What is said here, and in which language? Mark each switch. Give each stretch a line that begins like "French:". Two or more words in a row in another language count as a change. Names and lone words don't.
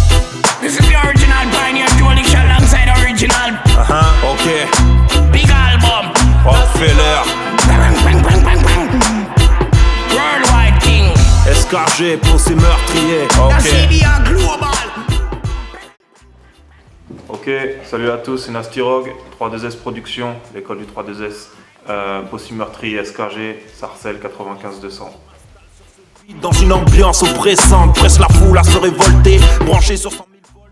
English: This is the original Pioneer Jolly Shell alongside original. Ok. Big album. Rockefeller. Bang, bang, bang, bang, bang. Worldwide King.
French: SKG pour ces meurtriers.
English: The CBA Global.
French: Ok, salut à tous, c'est Nastirog, 3-2S Productions, l'école du 3-2S, Possi Meurtrier, SKG, Sarcelles 95-200. Dans une ambiance oppressante, presse la foule à se révolter, branché sur 100 000 volts.